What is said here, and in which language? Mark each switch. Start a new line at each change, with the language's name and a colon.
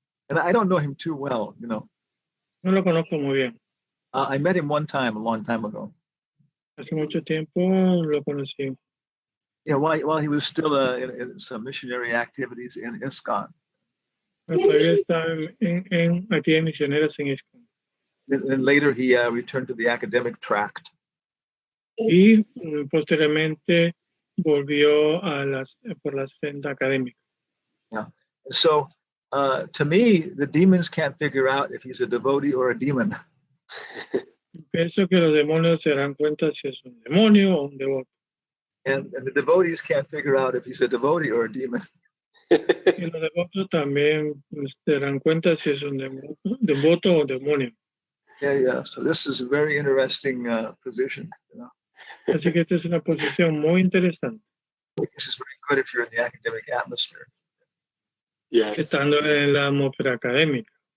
English: and I don't know him too well, you know.
Spanish: no lo conozco muy bien.
English: I met him one time, a long time ago.
Spanish: Hace mucho tiempo lo conocí.
English: Yeah, while he was still in some missionary activities in ISKCON.
Spanish: Todavía está en actividades misioneras en ISKCON.
English: And later he returned to the academic tract.
Spanish: Y posteriormente volvió por la senda académica.
English: Yeah. So to me, the demons can't figure out if he's a devotee or a demon.
Spanish: Pienso que los demonios se darán cuenta si es un demonio o un devoto.
English: And the devotees can't figure out if he's a devotee or a demon.
Spanish: Y los devotos también se darán cuenta si es un devoto o demonio.
English: Yeah. So this is a very interesting position. You know?
Spanish: Así que esta es una posición muy interesante.
English: This is very good if you're in the academic atmosphere. Yes.
Spanish: Estando en la atmósfera académica.